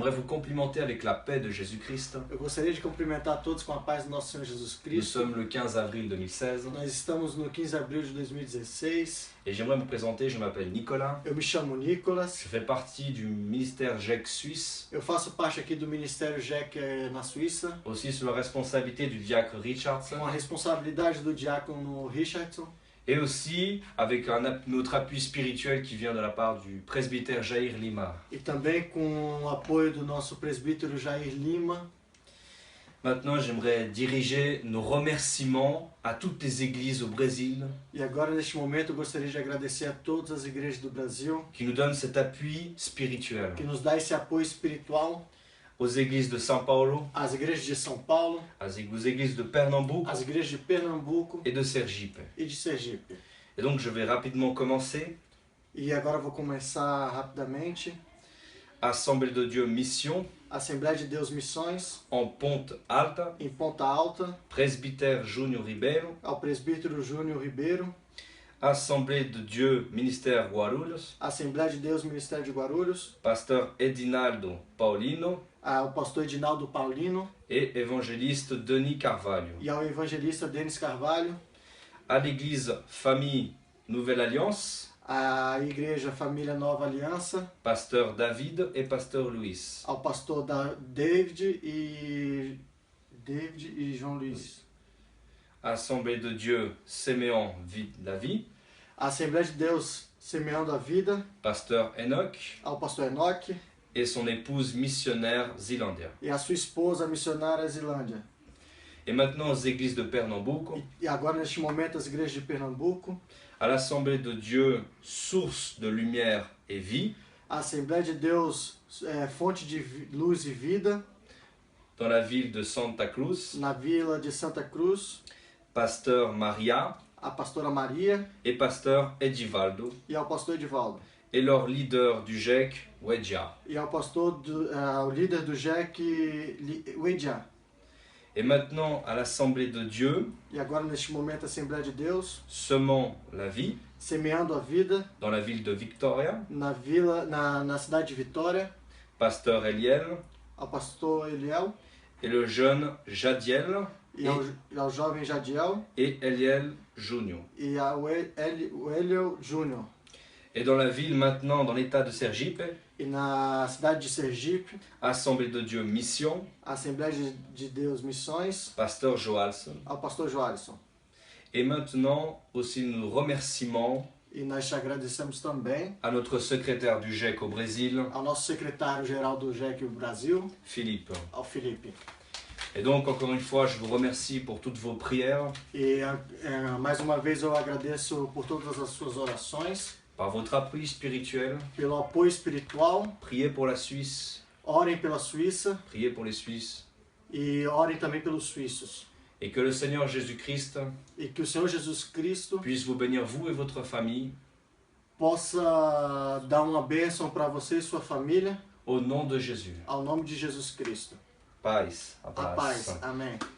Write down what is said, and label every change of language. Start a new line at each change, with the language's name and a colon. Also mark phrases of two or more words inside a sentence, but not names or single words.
French: J'aimerais vous complimenter avec la paix de Jésus-Christ.
Portuguese: Eu gostaria de cumprimentar todos com a paz do nosso Senhor Jesus
French: Nous
Portuguese: Cristo.
French: sommes le 15 avril 2016
Portuguese: Nós estamos no 15 de abril de 2016.
French: et j'aimerais me présenter, je m'appelle Nicolas.
Portuguese: Eu me chamo Nicolas.
French: Je fais partie du ministère GEC suisse,
Portuguese: Eu faço parte aqui do Ministério GEC na Suíça,
French: aussi sous la responsabilité du diacre Richardson
Portuguese: com a responsabilidade do diácono Richardson
French: et aussi avec notre appui spirituel qui vient de la part du presbytère Jair Lima.
Portuguese: e também com o apoio do nosso presbítero Jair Lima.
French: Maintenant, j'aimerais diriger nos remerciements à toutes les églises au Brésil
Portuguese: E agora, neste momento, eu gostaria de agradecer a todas as igrejas do Brasil
French: qui nous donnent cet appui spirituel.
Portuguese: que nos dá esse apoio espiritual,
French: Aux églises de São Paulo,
Portuguese: as igrejas de São Paulo,
French: aux églises de Pernambouc
Portuguese: as igrejas de Pernambuco
French: et de Sergipe.
Portuguese: e de Sergipe.
French: Et donc je vais rapidement commencer.
Portuguese: E agora eu vou começar rapidamente.
French: Assemblée de Dieu Mission
Portuguese: Assembleia de Deus Missões,
French: en Ponte Alta,
Portuguese: em Ponta Alta,
French: Presbytère Júnior Ribeiro,
Portuguese: ao presbítero Júnior Ribeiro.
French: Assemblée de Dieu Ministère Guarulhos,
Portuguese: Assembleia de Deus Ministério de Guarulhos,
French: Pasteur Edinaldo Paulino
Portuguese: ao pastor Edinaldo Paulino
French: et évangéliste Denis Carvalho.
Portuguese: e ao evangelista Denis Carvalho,
French: À l'église Famille Nouvelle Alliance,
Portuguese: à igreja Família Nova Aliança,
French: Pasteur David et Pasteur Luis.
Portuguese: ao pastor David e João Luiz.
French: Assemblée de Dieu Séméon la Vie,
Portuguese: A Assembleia de Deus Semeando a Vida,
French: Pasteur Enoch
Portuguese: ao pastor Enoque
French: et son épouse missionnaire Zilandia.
Portuguese: e a sua esposa missionária Zilândia.
French: Et maintenant aux églises de Pernambouc,
Portuguese: E agora, neste momento, as igrejas de Pernambuco,
French: à l'Assemblée de Dieu Source de lumière et vie,
Portuguese: a Assembleia de Deus Fonte de Luz e Vida,
French: dans la ville de Santa Cruz,
Portuguese: na vila de Santa Cruz,
French: Pasteur Maria
Portuguese: a pastora Maria
French: et Pasteur Edivaldo,
Portuguese: e ao pastor Edivaldo.
French: et leur leader du GEC, Wedja.
Portuguese: E ao pastor, o líder do GEC, Wedja.
French: Et maintenant à l'Assemblée de Dieu,
Portuguese: E agora, neste momento, a Assembleia de Deus,
French: Semant la Vie,
Portuguese: Semeando a Vida,
French: dans la ville de Victoria,
Portuguese: na cidade de Vitória,
French: Pasteur Eliel
Portuguese: ao pastor Eliel
French: et le jeune Jadiel
Portuguese: e ao jovem Jadiel
French: et Eliel Junior.
Portuguese: e ao Eliel Júnior.
French: Et dans la ville maintenant, dans l'état de Sergipe,
Portuguese: E na cidade de Sergipe,
French: Assemblée de Dieu Mission,
Portuguese: a Assembleia de Deus Missões,
French: Pasteur Joalson.
Portuguese: ao pastor Joalisson.
French: Et maintenant aussi nos remerciements
Portuguese: E nós te agradecemos também
French: à notre secrétaire du GEC au Brésil,
Portuguese: ao nosso secretário-geral do GEC Brasil,
French: Philippe.
Portuguese: ao Felipe.
French: Et donc encore une fois, je vous remercie pour toutes vos prières,
Portuguese: E mais uma vez eu agradeço por todas as suas orações,
French: par votre appui spirituel.
Portuguese: pelo apoio espiritual.
French: Priez pour la Suisse,
Portuguese: Orem pela Suíça
French: priez pour les Suisses.
Portuguese: e orem também pelos suíços.
French: Et que le Seigneur Jésus-Christ
Portuguese: E que o Senhor Jesus Cristo
French: puisse vous bénir, vous et votre famille,
Portuguese: possa dar uma bênção para você e sua família,
French: au nom de Jésus.
Portuguese: ao nome de Jesus Cristo. Paz. A paz. Amém.